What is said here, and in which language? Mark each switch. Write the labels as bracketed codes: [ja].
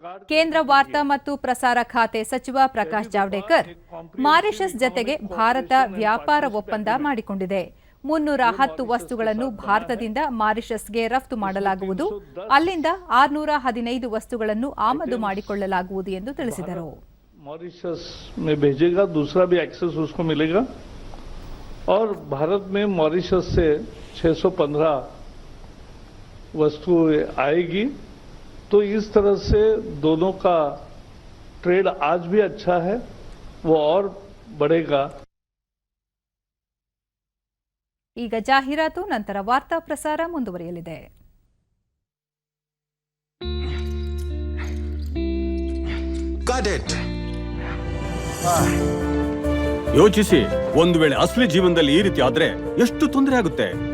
[kn] ಕೇಂದ್ರ ವಾರ್ತಾ ಮತ್ತು ಪ್ರಸಾರ ಖಾತೆ ಸಚಿವ ಪ್ರಕಾಶ್ ಜಾವಡೇಕರ್, ಮಾರಿಷಸ್ ಜತೆಗೆ ಭಾರತ ವ್ಯಾಪಾರ ಒಪ್ಪಂದ ಮಾಡಿಕೊಂಡಿದೆ. 310 ವಸ್ತುಗಳನ್ನು ಭಾರತದಿಂದ ಮಾರಿಷಸ್ಗೆ ರಫ್ತು ಮಾಡಲಾಗುವುದು. ಅಲ್ಲಿಂದ 615 ವಸ್ತುಗಳನ್ನು ಆಮದು ಮಾಡಿಕೊಳ್ಳಲಾಗುವುದು ಎಂದು ತಿಳಿಸಿದರು. [hi] मॉरिशस में भेजेगा, दूसरा भी एक्सेस उसको मिलेगा और भारत में मॉरिशस से 615 वस्तु आएगी. तो इस तरह से दोनों का ट्रेड आज भी अच्छा है, वो और बढ़ेगा. [kn] ಈಗ ಜಾಹೀರಾತು, ನಂತರ ವಾರ್ತಾ ಪ್ರಸಾರ ಮುಂದುವರಿಯಲಿದೆ. ಯೋಚಿಸಿ, ಒಂದು ವೇಳೆ ಅಸಲಿ ಜೀವನದಲ್ಲಿ ಈ ರೀತಿ ಆದ್ರೆ ಎಷ್ಟು ತೊಂದರೆ ಆಗುತ್ತೆ.